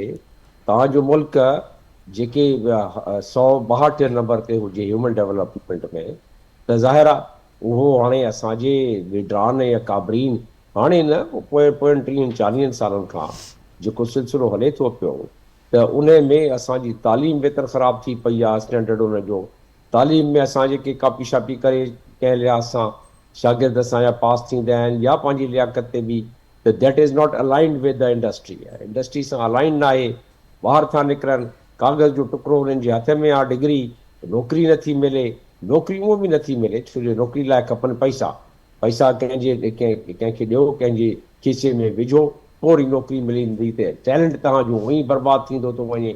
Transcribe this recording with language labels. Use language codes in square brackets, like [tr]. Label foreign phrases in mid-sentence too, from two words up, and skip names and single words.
[sd] तव्हांजो मुल्क जेके 162 नंबर ते हुजे [en] human development [sd] में, त ज़ाहिर आहे उहो हाणे असांजे लीडरान या काबरीन हाणे न पोयनि 30-40 सालनि खां जेको सिलसिलो हले थो पियो, त उन में असांजी तालीम बेहतर ख़राब थी पई आहे। स्टैंडर्ड उन जो तालीम में असां जेके कापी शापी करे कंहिं लिहाज़ सां शागिर्द असांजा पास थींदा आहिनि या पंहिंजी लियाकत ते बि, त [en] that is not aligned with the industry. [sd] इंडस्ट्री सां अलाइंड न आहे, ॿाहिरि था निकिरनि, कागज़ जो टुकड़ो हुननि जे हथ में आहे, डिग्री, नौकिरी नथी मिले, नौकिरी उहो बि नथी मिले छो जो नौकिरी लाइ खपनि पैसा कंहिंखे ॾियो, कंहिंजे खीसे में विझो, पोइ वरी नौकिरी मिलंदी, त टैलेंट तव्हांजो उअं ई बर्बादु थींदो थो वञे।